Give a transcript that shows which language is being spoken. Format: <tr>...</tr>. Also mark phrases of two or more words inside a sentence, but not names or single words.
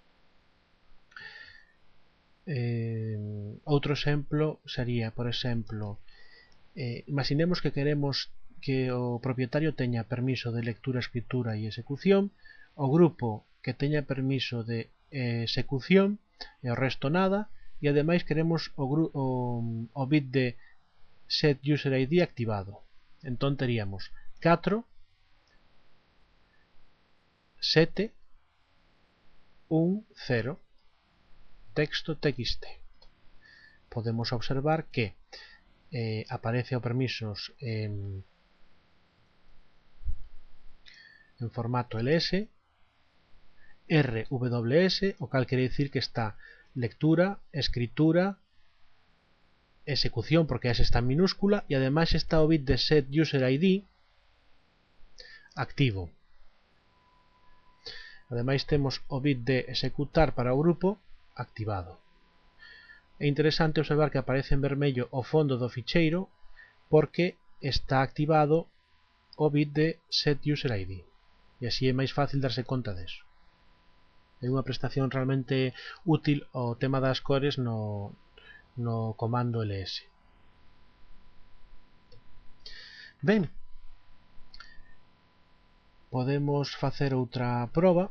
<gl>Outro exemplo sería, por exemplo, imaginemos que queremos que o propietario teña permiso de lectura, escritura e execución, o grupo que teña permiso de execución e o resto nada, e ademais queremos o bit de</gl> <en>set user id</en> <gl>activado. Entón teríamos 4, 7, 1, 0 texto.txt. Podemos observar que aparece o permisos en formato ls, rws, o cal quere dicir que está lectura, escritura, execución, porque esa está en minúscula, e ademais está o bit de</gl> <en>set user id</en> <gl>activo. Ademais temos o bit de executar para o grupo activado. É interesante observar que aparece en vermello o fondo do ficheiro porque está activado o bit de</gl> <en>set user id,</en> <gl>e así é máis fácil darse conta deso. É unha prestación realmente útil o tema das cores no comando ls. Ben, podemos facer outra proba.</gl>